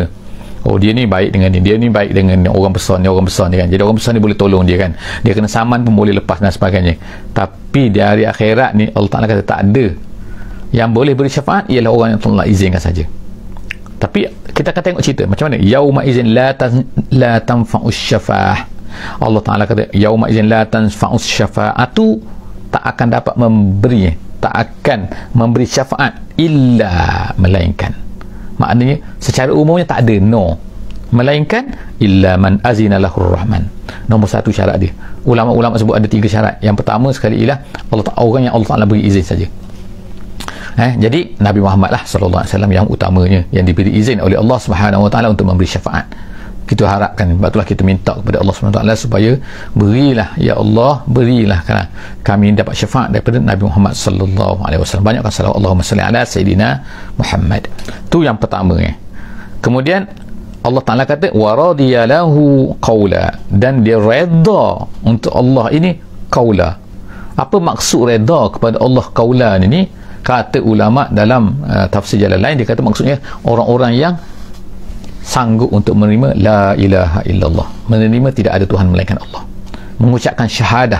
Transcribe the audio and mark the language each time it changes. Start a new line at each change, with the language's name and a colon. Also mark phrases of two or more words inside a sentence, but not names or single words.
Malay: Oh, dia ni baik dengan ni, dia ni baik dengan orang besar ni kan. Jadi orang besar ni boleh tolong dia kan. Dia kena saman pun boleh lepas dan sebagainya. Tapi di hari akhirat ni Allah Taala kata tak ada. Yang boleh beri syafaat ialah orang yang Allah izinkan saja. Tapi kita akan tengok cerita macam mana
Arabic: يومئذ لا تنفع الشفاعة.
Malay: Allah Taala kata
Arabic: يومئذ لا تنفع الشفاعة,
Malay: tak akan dapat memberi, tak akan memberi syafaat illa, melainkan. Maknanya secara umumnya tak ada, no, melainkan
Arabic: إلا من أذن له الرحمن.
Malay: Nombor satu syarat dia, ulama-ulama sebut ada 3 syarat. Yang pertama sekali ialah orang yang Allah Taala beri izin saja. Jadi Nabi Muhammad lah
Arabic: صلى الله عليه وسلم
Malay: yang utamanya, yang diberi izin oleh
Arabic: الله سبحانه وتعالى
Malay: untuk memberi syafaat. Kita harapkan, itulah kita minta kepada
Arabic: الله سبحانه وتعالى
Malay: supaya berilah,
Arabic: يا الله,
Malay: berilah kerana kami dapat syafaat daripada Nabi Muhammad
Arabic: صلى الله عليه وسلم.
Malay: Banyakkan salawat
Arabic: اللهم صل على سيدنا محمد.
Malay: Tu yang pertama. Kemudian Allah Taala kata
Arabic: ورضي له قولا,
Malay: dan dia redha untuk Allah ini qaula. Apa maksud redha kepada Allah qaula ni? Kata ulama dalam tafsir jalan lain, dia kata maksudnya orang-orang yang sanggup untuk menerima
Arabic: لا إله إلا الله,
Malay: menerima tidak ada Tuhan melainkan Allah, mengucapkan syahadah.